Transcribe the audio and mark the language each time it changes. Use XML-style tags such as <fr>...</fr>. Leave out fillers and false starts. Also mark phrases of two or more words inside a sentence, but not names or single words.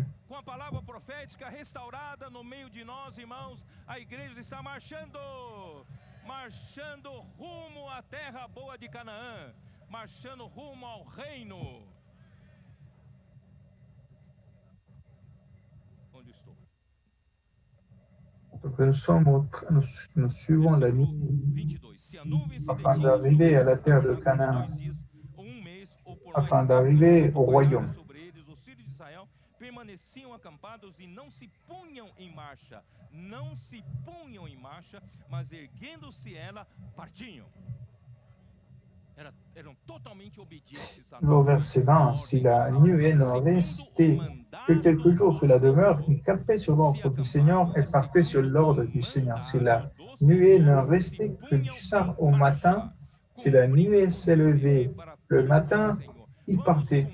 <pt>Com a palavra profética restaurada no meio de nós, irmãos, a igreja está marchando rumo à terra boa de Canaã, marchando rumo ao reino. Onde estou?</pt> <fr>Donc nous suivons la nuit afin d'arriver à la terre de Canaan, afin d'arriver au royaume.</fr> <pt>Permaneciam acampados e não se punham em marcha, mas erguendo-se ela, partiam. Eram totalmente obedientes à</pt> <fr>Au verset 20, si la nuée ne restait que quelques jours sous la demeure, ils campaient sur l'ordre du Seigneur et partaient sur l'ordre du Seigneur. Si la nuée ne restait que du soir au matin, si la nuée s'élevait le matin, ils partaient.</fr>